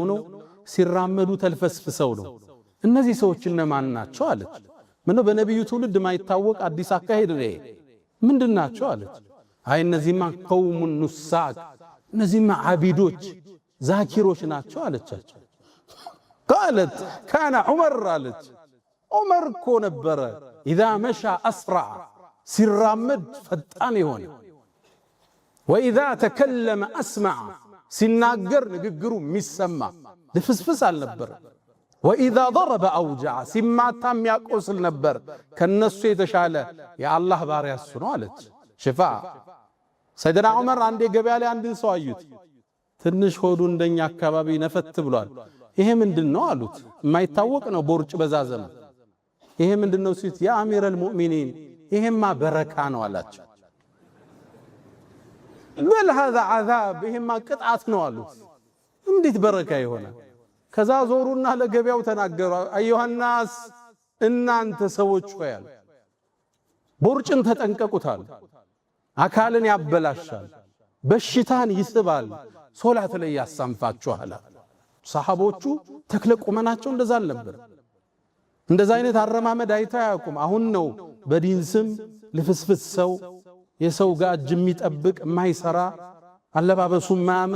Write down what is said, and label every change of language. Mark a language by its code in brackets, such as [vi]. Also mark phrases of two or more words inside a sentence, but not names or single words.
[am] ነው፣ ሲራመዱ ተልፈስፍሰው ነው። እነዚህ ሰዎች እነማን ናቸው አለች። ምነው በነብዩ ትውልድ ማይታወቅ አዲስ አካሄድ ነው ምንድናቸው አለች። አይ እነዚህማ [ar] قوم نساك [am] እነዚህማ አቢዶች ዛኪሮች ናቸው አለቻቸው። [ar] قالت كان عمر [am] አለች። ዑመር እኮ ነበረ [ar] اذا مشى اسرع [am] ሲራመድ ፈጣን ይሆን [ar] واذا تكلم اسمع [am] ሲናገር ንግግሩ የሚሰማ ልፍስፍስ አልነበረ [ar] واذا ضرب اوجع [am] ሲማታም ያቆስል ነበር። ከነሱ የተሻለ የአላህ ባሪያ እሱ ነው አለች። ሽፋ ሰይድና ዑመር አንዴ ገበያ ላይ አንድን ሰው አዩት። ትንሽ ሆዱ እንደኛ አካባቢ ነፈት ብሏል። ይሄ ምንድነው አሉት። የማይታወቅ ነው ቦርጭ በዛዘመ። ይሄ ምንድነው ሲት [ar] يا أمير المؤمنين [am] ይሄማ በረካ ነው አላቸው። በል [ar] هذا عذاب [am] ይሄማ ቅጣት ነው አሉት። እንዴት በረካ ይሆናል? ከዛ ዞሩና ለገበያው ተናገሩ። አዩሃናስ እናንተ ሰዎች ሆይ አሉ ቦርጭን ተጠንቀቁታል። አካልን ያበላሻል፣ በሽታን ይስባል፣ ሶላት ላይ ያሳንፋችኋል። ሰሃቦቹ ተክለ ቁመናቸው እንደዛ አልነበር። እንደዛ አይነት አረማመድ አይታያቁም። አሁን ነው በዲን ስም ልፍስፍስ ሰው የሰው ጋር እጅ የሚጠብቅ የማይሰራ አለባበሱ ማያምር